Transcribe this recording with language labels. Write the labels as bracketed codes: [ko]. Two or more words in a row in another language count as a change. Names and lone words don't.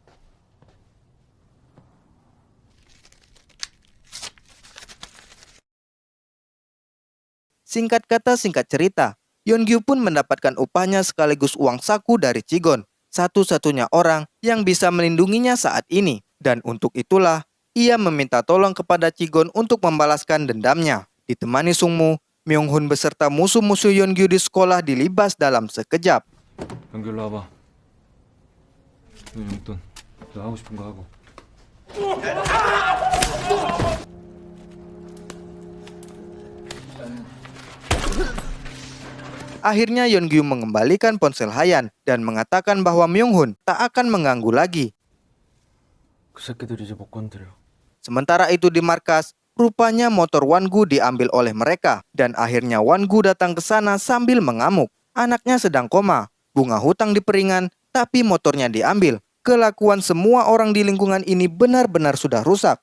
[id] Singkat kata, singkat cerita, Yeon-gyu pun mendapatkan upahnya sekaligus uang saku dari Chigon, satu-satunya orang yang bisa melindunginya saat ini. Dan untuk itulah, ia meminta tolong kepada Chigon untuk membalaskan dendamnya. Ditemani Sung-mu, Myung-hun beserta musuh-musuh Yeon-gyu di sekolah dilibas dalam sekejap. [ko] 연기 일로 와봐. 용돈. 너 하고 싶은 거 하고. [id] Akhirnya Yeon-gyu mengembalikan ponsel Hayan dan mengatakan bahwa Myung-hun tak akan mengganggu lagi. [ko] 그 새끼들 이제 못 건드려. [id] Sementara itu di markas, rupanya motor Wan-gu diambil oleh mereka dan akhirnya Wan-gu datang ke sana sambil mengamuk. Anaknya sedang koma, bunga hutang diperingan, tapi motornya diambil. Kelakuan semua orang di lingkungan ini benar-benar sudah rusak.